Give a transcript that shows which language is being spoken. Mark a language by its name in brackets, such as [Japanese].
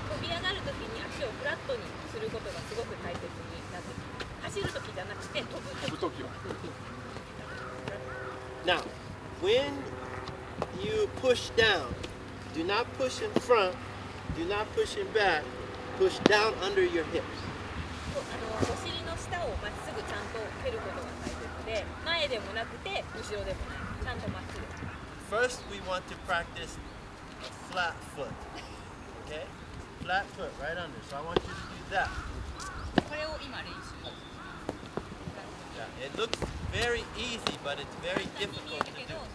[Japanese] 飛び上がるときに足をフラットにすることがすごく大切になってきます。走るときじゃなくて飛ぶときは。 [English] Now, when you push down, do not push in front, do not push in back, push down under your hips. [Japanese] お尻の下をまっすぐちゃんと蹴ることが大切で、前でもなくて後ろでもない、ちゃんとまっすぐ。 [English] First, we want to practice a flat foot. Okay? Flat foot right under. So I want you to do that. [Japanese] これを今練習。 [English] Yeah, it looks very easy, but it's very difficult to do.